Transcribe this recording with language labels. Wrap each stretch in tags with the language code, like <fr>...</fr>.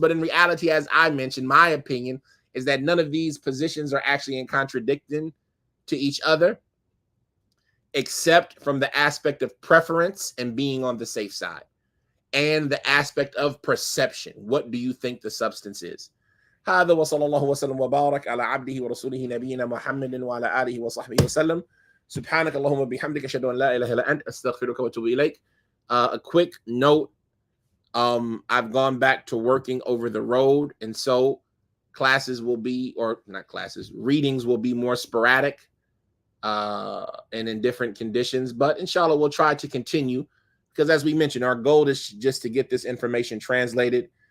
<en>But in reality, as I mentioned, my opinion is that none of these positions are actually in contradiction to each other, except from the aspect of preference and being on the safe side, and the aspect of perception. What do you think the substance is?</en> <ar>هذا وصلى الله وسلم وبارك على عبده ورسوله نبينا محمد وعلى آله وصحبه وسلم. سبحانك اللهم وبحمدك أشهد أن لا إله إلا أنت أستغفرك وأتوب إليك.</ar> <en>A quick note, I've gone back to working over the road, and so classes will be, or not classes, readings will be more sporadic and in different conditions. But inshallah, we'll try to continue, because as we mentioned, our goal is just to get this information translated.</en>